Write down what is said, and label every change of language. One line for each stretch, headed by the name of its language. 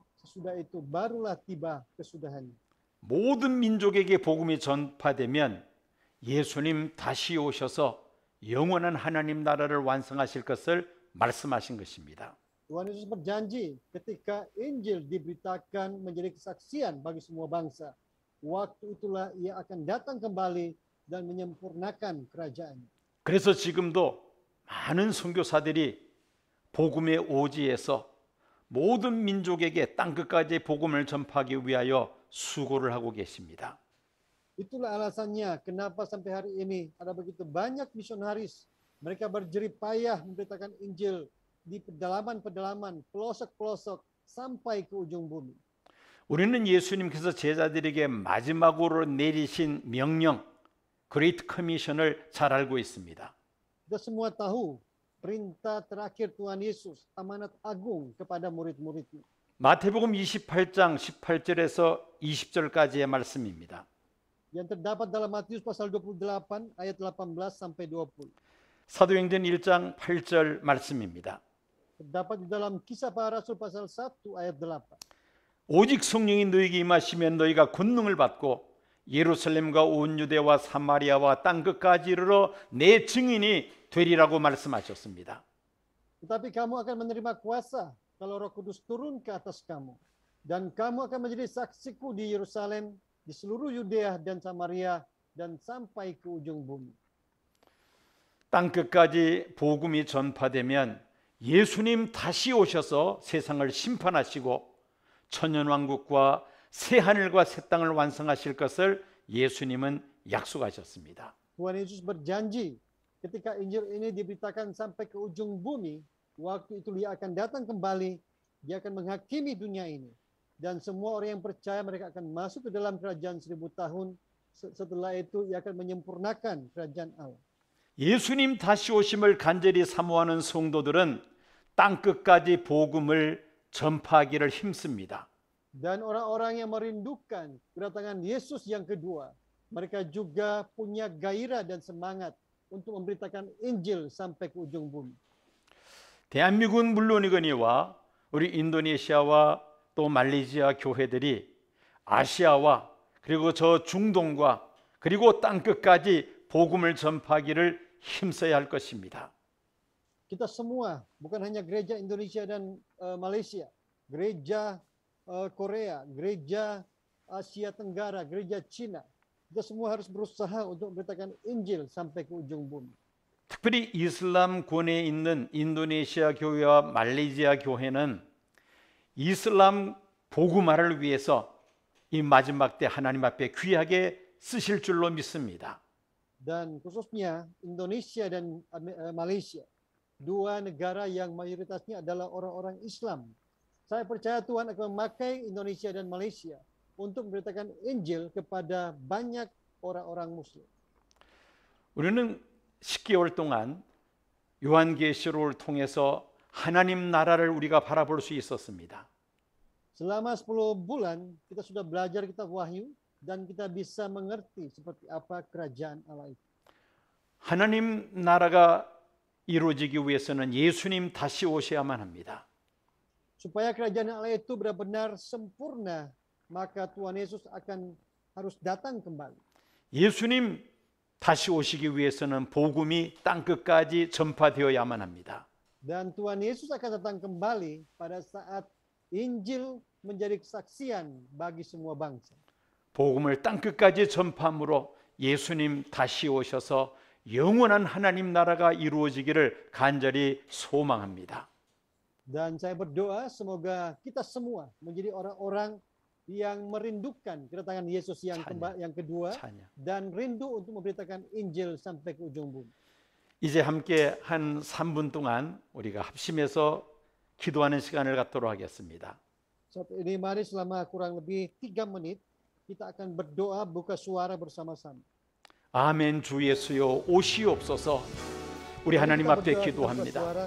Indonesian: Sesudah itu barulah tiba kesudahannya.
Korean: 모든 민족에게 복음이 전파되면 예수님 다시 오셔서 영원한 하나님 나라를 완성하실 것을 말씀하신 것입니다.
Indonesian: Tuhan Yesus berjanji ketika Injil diberitakan menjadi kesaksian bagi semua bangsa, waktu itulah ia akan datang kembali dan menyempurnakan kerajaannya.
Korean: 그래서 지금도 많은 선교사들이 복음의 오지에서 모든 민족에게 땅끝까지 복음을 전파하기 위하여 수고를 하고 계십니다.
Indonesian: Itulah alasannya kenapa sampai hari ini ada begitu banyak misionaris. Mereka berjerih payah memberitakan Injil di pedalaman-pedalaman, pelosok-pelosok sampai ke ujung bumi.
Korean: 우리는 예수님께서 제자들에게 마지막으로 내리신 명령, 그레이트 커미션을 잘 알고 있습니다.
Indonesian: Kita semua tahu perintah terakhir Tuhan Yesus, amanat agung kepada murid-muridnya.
Korean: 마태복음 28장 18절에서 20절까지의 말씀입니다.
Indonesian: Yang terdapat dalam Matius pasal 28 ayat 18 sampai 20.
Korean: 사도행전 1장 8절 말씀입니다.
Indonesian: Terdapat di dalam Kisah Para Rasul pasal 1 ayat 8.
Korean: 오직 성령이 너희에게 임하시면 너희가 권능을 받고 예루살렘과 온 유대와 사마리아와 땅끝까지 이르러 내 증인이 되리라고 말씀하셨습니다.
Indonesian: Tetapi kamu akan menerima kuasa kalau Roh Kudus turun ke atas kamu, dan kamu akan menjadi saksiku di Yerusalem, di seluruh Yudea dan Samaria dan sampai ke ujung bumi.
Korean: 땅 끝까지 복음이 전파되면 예수님 다시 오셔서 세상을 심판하시고 천년왕국과 새 하늘과 새 땅을 완성하실 것을 예수님은 약속하셨습니다.
Indonesian: Tuhan Yesus berjanji ketika Injil ini diberitakan sampai ke ujung bumi, waktu itu dia akan datang kembali, dia akan menghakimi dunia ini. Dan semua orang yang percaya mereka akan masuk ke dalam kerajaan 1000 tahun. Setelah itu ia akan menyempurnakan kerajaan Allah.
Korean: 예수님 다시 오심을 간절히 사모하는 성도들은 땅 끝까지 복음을 전파하기를 힘씁니다.
Indonesian: Dan orang-orang yang merindukan kedatangan Yesus yang kedua, mereka juga punya gairah dan semangat untuk memberitakan Injil sampai ke ujung bumi.
Korean: 대한민국은 물론이거니와 우리 인도네시아와 또 말레이시아 교회들이 아시아와 그리고 저 중동과 그리고 땅 끝까지 복음을 전파하기를 힘써야 할 것입니다.
Indonesian: Kita semua, bukan hanya gereja Indonesia dan Malaysia, gereja Korea, gereja Asia Tenggara, gereja Cina, kita semua harus berusaha untuk memberitakan Injil sampai ke ujung bumi.
Korean: 특별히 이슬람권에 있는 인도네시아 교회와 말레이시아 교회는 이슬람 복음화를 위해서 이 마지막 때 하나님 앞에 귀하게 쓰실 줄로 믿습니다.
Indonesian: Dan khususnya Indonesia dan Malaysia, dua negara yang mayoritasnya adalah orang-orang Islam. Saya percaya Tuhan akan memakai Indonesia dan Malaysia untuk memberitakan Injil kepada banyak orang-orang Muslim.
Korean: 우리는 10개월 동안 요한계시록을 통해서 하나님 나라를 우리가 바라볼 수 있었습니다.
Indonesian: Selama 10 bulan kita sudah belajar kitab Wahyu dan kita bisa mengerti seperti apa kerajaan Allah itu.
Korean: 하나님 나라가 이루어지기 위해서는 예수님 다시 오셔야만 합니다.
Indonesian: Supaya kerajaan Allah itu benar-benar sempurna, maka Tuhan Yesus harus datang kembali.
Korean: 예수님 다시 오시기 위해서는 복음이 땅 끝까지 전파되어야만 합니다.
Indonesian: Dan Tuhan Yesus akan datang kembali pada saat Injil menjadi kesaksian bagi semua bangsa.
Korean: 복음을 땅 끝까지 전파함으로 예수님 다시 오셔서 영원한 하나님 나라가 이루어지기를 간절히 소망합니다.
Indonesian: Dan saya berdoa semoga kita semua menjadi orang-orang yang merindukan kedatangan Yesus yang kedua dan rindu untuk memberitakan Injil sampai ke ujung bumi.
Korean: 이제 함께 한 3분 동안 우리가 합심해서 기도하는 시간을 갖도록 하겠습니다.
Indonesian: Saat ini mari selama kurang lebih 3 menit kita akan berdoa buka suara bersama-sama.
Korean: 아멘 주 예수여 오시옵소서. 우리 하나님 앞에 기도합니다.